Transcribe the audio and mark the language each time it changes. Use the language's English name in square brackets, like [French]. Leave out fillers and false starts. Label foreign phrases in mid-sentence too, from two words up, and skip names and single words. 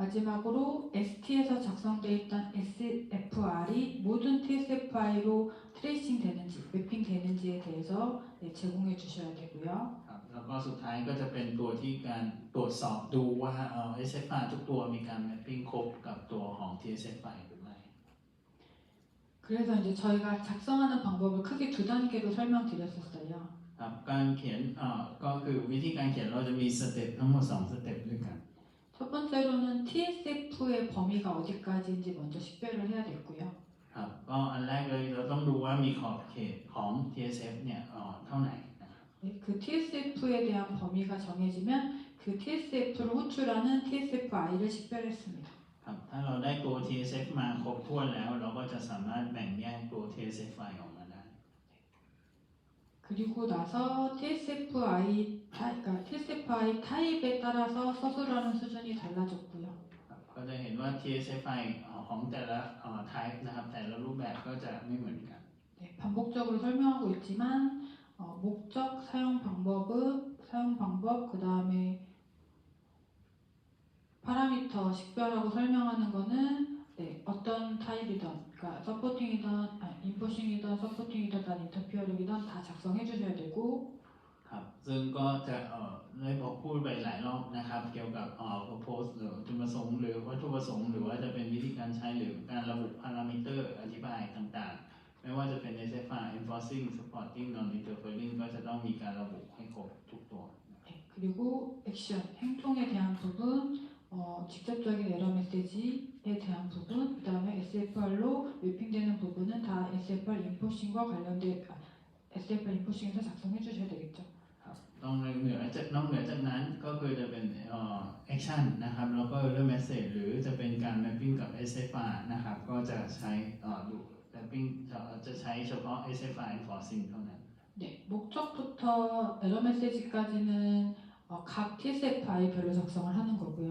[Korean] 마지막으로 ST에서 작성되어 있던 SFR이 모든 TSFI로 트레이싱 되는지, 매핑 되는지에 대해서 제공해 주셔야 되고요. [Thai] ครับแล้วก็สุดท้ายก็จะเป็นตัวที่การตรวจสอบดูว่าSFR ทุกตัวมีการ mapping ครบกับตัวของ TSFI หรือไม่ [Korean] 그래서 이제 저희가 작성하는 방법을 크게 두 단계로 설명드렸었어요. [Thai] ครับการเขียนก็คือวิธีการเขียนเราจะมีสเต็ปทั้งหมด2สเต็ปด้วยกัน [Korean] 첫 번째로는 TSF의 범위가 어디까지인지 먼저 식별을 해야 됐고요. [Thai] ครับก็อันแรกเลยเราต้องดูว่ามีขอบเขตของ TSF เนี่ยเท่าไหร่นะครับ [Korean] 네, 그 TSF에 대한 범위가 정해지면 그 TSF를 호출하는 TSFI를 식별했습니다. [Thai] ครับถ้าเราได้ตัว TSF มาครบถ้วนแล้วเราก็จะสามารถแบ่งแยกตัว TSFI ออกมาได้ [Korean] 그리고 나서 그러니까 TSFI 타입에 따라서 서술하는 수준이 달라졌고요. [Thai] ครับก็จะเห็นว่า TSFI ของแต่ละtype นะครับแต่ละรูปแบบก็จะไม่เหมือนกัน [Korean] 네, 반복적으로 설명하고 있지만 목적, 사용 방법, 그 다음에 파라미터 식별하고 설명하는 거는 어떤 타입이든, 그러니까 서포팅이든, 인포싱이든, 서포팅이든, 인터피어링이든 다 작성해 주셔야 되고, [Thai] ครับซึ่งก็จะได้บอกพูดไปหลายรอบนะครับเกี่ยวกับpropose หรือจุดประสงค์หรือวัตถุประสงค์หรือว่าจะเป็นวิธีการใช้หรือการระบุพารามิเตอร์อธิบายต่างๆ ไม่ว่าจะเป็น [English] SFR enforcing supporting non interfering [Thai] ก็จะต้องมีการระบุให้ครบทุกตัว [Korean] 그리고 액션, 행동에 대한 부분, 직접적인 에러 메시지에 대한 부분, 그 다음에 SFR로 매핑되는 부분은 다 SFR 인포싱과 관련된 SFR 인포싱에서 작성해 주셔야 되겠죠. [Thai] ครับต้องเหนือจากนั้นก็คือจะเป็นaction นะครับแล้วก็ [English] error message [Thai] หรือจะเป็นการ mapping กับ SFR นะครับก็จะใช้ดู mapping จะใช้เฉพาะ [English] SFR enforcing [Thai] เท่านั้น [Korean] 네, 목적부터 에러 메시지까지는 각 TSFI별로 작성을 하는 거고요.